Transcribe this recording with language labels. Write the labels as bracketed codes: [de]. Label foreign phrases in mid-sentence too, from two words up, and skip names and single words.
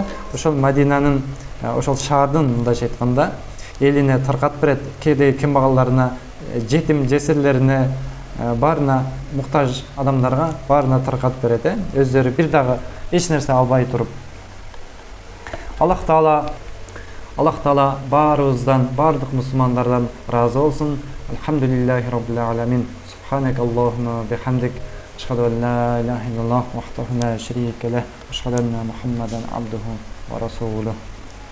[ky] Ошол Мадинанын ошол шаардын мындайча айтканда элине таркатып берет, кээде кембагалдарына, жетим жесирлерине, баарына муктаж адамдарга баарына таркатып берет, өздөрү бир дагы эч нерсе албай туруп. Аллах Таала баарыбыздан, бардык мусулмандардан разы болсун. [ar] الحمد لله رب العالمين. سبحانك اللهم بحمدك. أشهد أن لا إله إلا الله وحده لا شريك له. أشهد أن محمدا عبده ورسوله.